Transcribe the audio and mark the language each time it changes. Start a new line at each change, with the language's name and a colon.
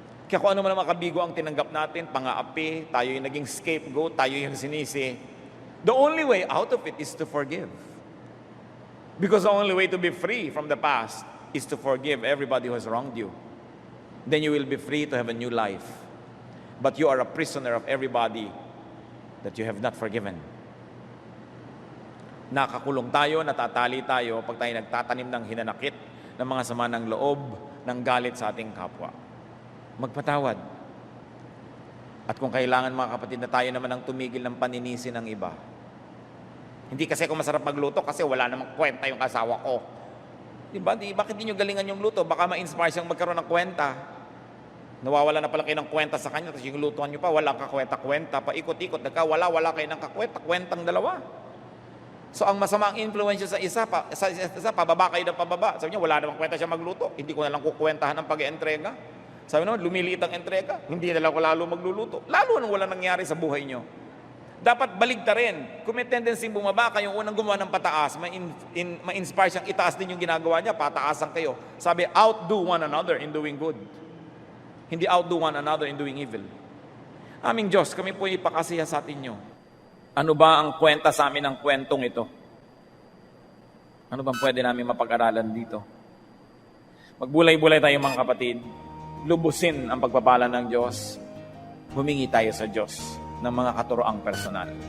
Filipino: Kaya kung ano man ang makabigo ang tinanggap natin, pang-aapi, tayo yung naging scapegoat, tayo yung sinisi,
English: the only way out of it is to forgive. Because the only way to be free from the past is to forgive everybody who has wronged you. Then you will be free to have a new life. But you are a prisoner of everybody that you have not forgiven.
Filipino: Nakakulong tayo, natatali tayo pag tayo nagtatanim ng hinanakit, ng mga sama ng loob, ng galit sa ating kapwa. Magpatawad. At kung kailangan mga kapatid na tayo naman ang tumigil ng paninisi ng iba. Hindi kasi ako masarap magluto kasi wala namang kwenta yung asawa ko. Diba? Bakit di nyo galingan yung luto? Baka ma-inspire siyang magkaroon ng kwenta. Nawawala na pala kayo ng kwenta sa kanya, tapos yung lutuan nyo pa, walang kakwenta-kwenta, paikot-ikot, wala kayo ng kakwenta-kwentang dalawa. So ang masamang influensya sa isa, pababa kayo ng pababa. Sabi niya, wala namang kwenta siya magluto. Hindi ko na lang kukwentahan ng pag-entrega. Sabi naman, lumiliit ang entrega. Hindi na lang ko lalo magluluto. Lalo nung wala nangyari sa buhay nyo. Dapat baligta rin. Kung may tendency bumaba, kayong unang gumawa ng pataas, ma-inspire siyang itaas din yung ginagawa niya, pataasan kayo.
English: Sabi, outdo one another in doing good. Hindi outdo one another in doing evil.
Filipino: Aming Diyos, kami po ipakasiya sa atin nyo. Ano ba ang kwenta sa amin ng kwentong ito? Ano bang pwede namin mapag-aralan dito? Magbulay-bulay tayo mga kapatid. Lubusin ang pagpapala ng Diyos. Humingi tayo sa Diyos ng mga katuroang personal.